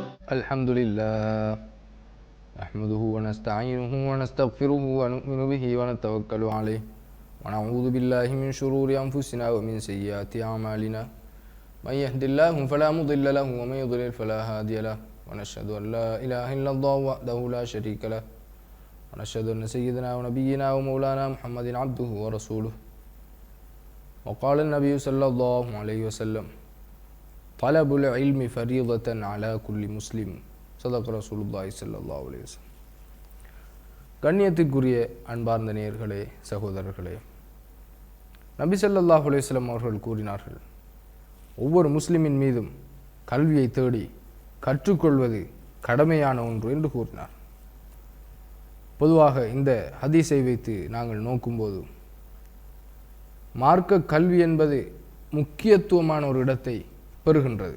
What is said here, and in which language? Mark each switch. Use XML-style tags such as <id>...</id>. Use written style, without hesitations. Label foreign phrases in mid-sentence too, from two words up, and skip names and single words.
<ar>الحمد لله نحمده ونستعينه ونستغفره ونؤمن به ونتوكل عليه ونعوذ بالله من شرور أنفسنا ومن سيئات أعمالنا من يهد الله فلا مضل له ومن يضلل فلا هادي له ونشهد أن لا إله إلا الله وحده لا شريك له ونشهد أن سيدنا ونبينا ومولانا محمد عبده ورسوله وقال النبي صلى الله عليه وسلم طلب العلم فريضة على كل مسلم صدق رسول الله صلى الله عليه وسلم.</ar> <ta>கண்ணியத்திற்குரிய அன்பார்ந்த நேயர்களே, சகோதரர்களே, நபி</ta> <ar>صلى الله عليه وسلم</ar> <ta>அவர்கள் கூறினார்கள், ஒவ்வொரு முஸ்லிமின் மீதும் கல்வியை தேடி கற்றுக்கொள்வது கடமையான ஒன்று என்று கூறினார். பொதுவாக இந்த ஹதீஸை வைத்து நாங்கள் நோக்கும்போது மார்க்க கல்வி என்பது முக்கியத்துவமான ஒரு இடத்தை பெறுகின்றது.</ta>